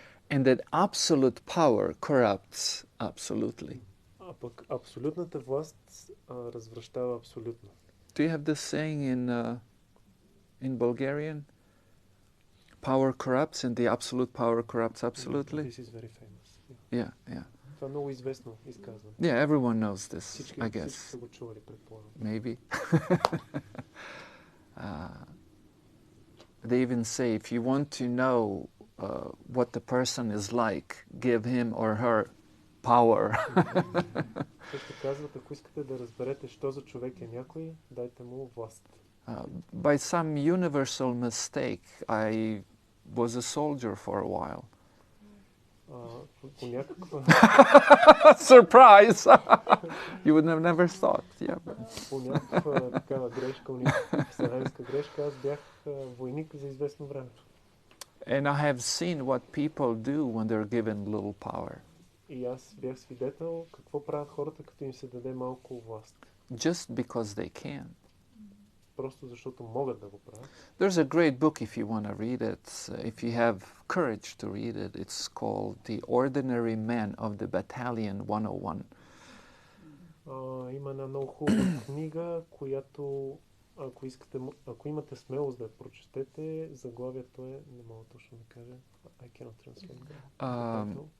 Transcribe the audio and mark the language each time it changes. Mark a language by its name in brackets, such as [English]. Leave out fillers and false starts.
[English] And that absolute power corrupts absolutely. [Bulgarian] А пък абсолютната власт развращава абсолютно. [English] Do you have this saying in Bulgarian? Power corrupts and the absolute power corrupts absolutely? This is very famous. Yeah, yeah. [Bulgarian] Това е много известно изказване. [English] Yeah, everyone knows this, [Bulgarian] Всички [English] I guess. [Bulgarian] са го чували, предполагам. [English] Maybe. They even say, if you want to know what the person is like, give him or her power. [Bulgarian] Също казват, ако искате да разберете, що за човек е някой, дайте му власт. [English] By some universal mistake, I was a soldier for a while. [Bulgarian] По някаква... [English] Surprise! You would have never thought. Yeah. [Bulgarian] По някаква такава грешка, вселенска грешка, аз бях войник за известно време. [English] And I have seen what people do when they're given little power. [Bulgarian] И аз бях свидетел какво правят хората, като им се даде малко власт. [English] Just because they can. [Bulgarian] Просто защото могат да го правят. [English] There's a great book if you want to read it, if you have courage to read it. It's called The Ordinary Men of the Battalion 101. [Bulgarian] Има една много хубава книга, която, ако имате смелост да я прочетете, заглавието е, не мога точно да кажа, [English] I cannot translate that.